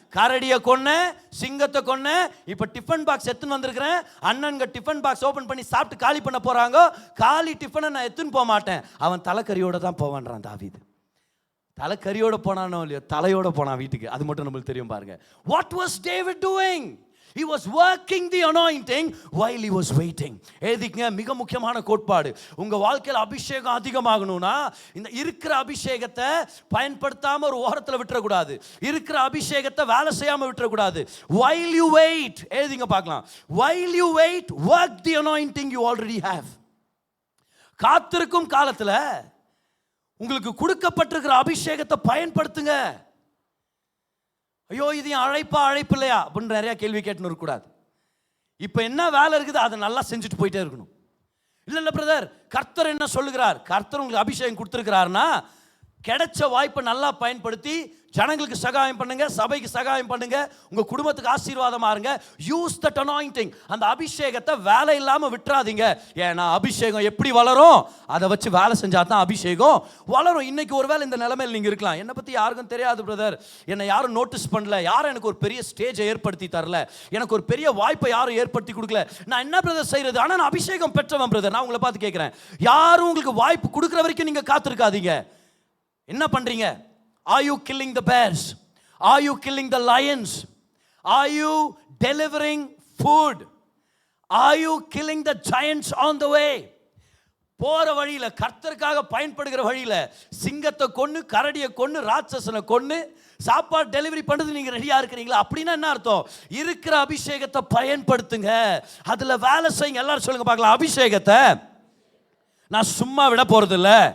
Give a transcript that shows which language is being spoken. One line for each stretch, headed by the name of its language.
Tamil: கரடியை கொன்ன, சிங்கத்தை கொன்ன, இப்போ டிஃபன் பாக்ஸ் எடுத்துன்னு வந்திருக்கிறேன், அண்ணனுங்க டிஃபன் பாக்ஸ் ஓப்பன் பண்ணி சாப்பிட்டு காலி பண்ண போறாங்க, காலி டிஃபனை நான் எடுத்துன்னு போக மாட்டேன், அவன் தலைக்கறியோட தான் போவான்றான் தாவீது. தலைக்கறியோட போனானோ இல்லையோ, தலையோட போனான் வீட்டுக்கு, அது மட்டும் நம்மளுக்கு தெரியும் பாருங்க.
English: What was David doing? He was working the anointing while he was waiting.
Tamil: ஏதிங்க மிக முக்கியமான கோட்பாடு, உங்க வாழ்க்கையில் அபிஷேகம் அதிகமாகணும்னா இந்த இருக்கிற அபிஷேகத்தை பயன்படுத்தாம ஒரு ஓரத்தில் விட்டுறக்கூடாது, இருக்கிற அபிஷேகத்தை வேலை செய்யாம விட்டுறக்கூடாது.
English: While you wait,
Tamil: ஏதிங்க பார்க்கலாம்,
English: while you wait, work the anointing you already have.
Tamil: காத்திருக்கும் காலத்தில் உங்களுக்கு கொடுக்கப்பட்டிருக்கிற அபிஷேகத்தை பயன்படுத்துங்க. ஐயோ இது அழைப்பு இல்லையா அப்படின்னு நிறைய கேள்வி கேட்டுன்னு இருக்கக்கூடாது. இப்போ என்ன வேலை இருக்குது அதை நல்லா செஞ்சுட்டு போயிட்டே இருக்கணும். இல்லை பிரதர், கர்த்தர் என்ன சொல்லுகிறார், கர்த்தர் உங்களுக்கு அபிஷேகம் கொடுத்துருக்கிறாருன்னா கிடைச்ச வாய்ப்பை நல்லா பயன்படுத்தி ஜனங்களுக்கு சகாயம் பண்ணுங்க, சபைக்கு சகாயம் பண்ணுங்க, உங்க குடும்பத்துக்கு ஆசீர்வாதமா இருங்க.
English: use that anointing,
Tamil: அந்த அபிஷேகத்தை வேலை இல்லாம விட்டுறாதீங்க. ஏன்னா அபிஷேகம் எப்படி வளரும், அதை வச்சு வேலை செஞ்சா தான் அபிஷேகம் வளரும். இன்னைக்கு ஒருவேளை இந்த நிலைமையில் நீங்க இருக்கலாம், என்னை பத்தி யாருக்கும் தெரியாது பிரதர், என்னை யாரும் நோட்டீஸ் பண்ணல, யாரும் எனக்கு ஒரு பெரிய ஸ்டேஜை ஏற்படுத்தி தரல, எனக்கு ஒரு பெரிய வாய்ப்பை யாரும் ஏற்படுத்தி கொடுக்கல, நான் என்ன பிரதர் செய்யறது? ஆனா நான் அபிஷேகம் பெற்றவன் பிரதர். நான் உங்களை பார்த்து கேட்கிறேன், யாரும் உங்களுக்கு வாய்ப்பு கொடுக்குற வரைக்கும் நீங்க காத்திருக்காதீங்க. என்ன பண்றீங்க?
English: Are you killing the bears? Are you killing the lions? Are you delivering food? Are you killing the giants on the way?
Tamil: போற வழியில, கர்த்தருக்காக பயன்படுகிற வழியில சிங்கத்தை கொன்னு, கரடியை கொன்னு, ராட்சசனை கொன்னு சாப்பாடு டெலிவரி பண்றது நீங்க ரெடியா இருக்கிறீங்களா? அப்படின்னா என்ன அர்த்தம்? இருக்கிற அபிஷேகத்தை பயன்படுத்துங்க, அதுல வேலை செய்யுங்க. எல்லாரும் சொல்லுங்க பார்க்கலாம், அபிஷேகத்தை நான் சும்மா விட போறது இல்ல.